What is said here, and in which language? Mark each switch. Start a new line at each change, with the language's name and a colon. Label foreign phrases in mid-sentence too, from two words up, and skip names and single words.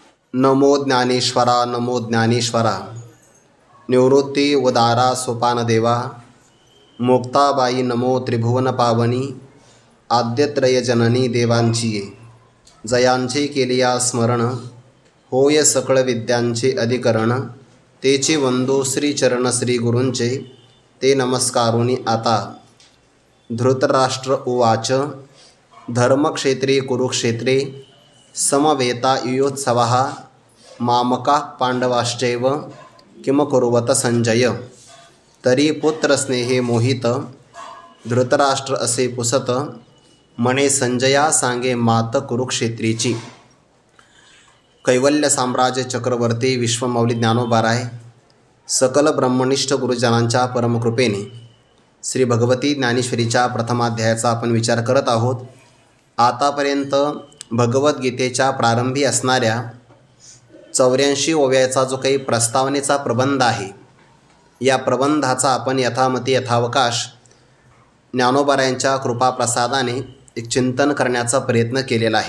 Marathi: नमो ज्ञानेश्वरा नमो ज्ञानेश्वरा। निवृत्ती उदारा सोपान देवा। मुक्ताबाई नमो त्रिभुवन पावनी। आद्यत्रय जननी देवांची जयांचे केलिया स्मरण। होय सकळ विद्यांचे अधिकरण। तेचे वंदो श्रीचरण श्री गुरूंचे। ते नमस्कारुनी आता।
Sanskrit: धृतराष्ट्र उवाच धर्मक्षेत्रे कुरुक्षेत्रे समवेता युयोत्सवः मामकाः पांडवाश्चैव किम कुर्वत संजय।
Marathi: तरी पुत्रस्नेहे मोहित धृतराष्ट्र असे पुसत म्हणे संजया सांगे मात कुरुक्षेत्रीची। कैवल्य साम्राज्य चक्रवर्ती विश्वमौली ज्ञानोबाराय सकल ब्रह्मनिष्ठ गुरुजनांच्या परमकृपेने श्री भगवती ज्ञानेश्वरीच्या प्रथमाध्यायाचा आपण विचार करत आहोत। आतापर्यंत भगवद्गीतेच्या प्रारंभी असणाऱ्या 84 ओव्याचा जो काही प्रस्तावनेचा प्रबंध आहे, या प्रबंधाचा आपण यथामती यथावकाश ज्ञानोबारायांच्या कृपाप्रसादाने एक चिंतन करण्याचा प्रयत्न केलेला आहे।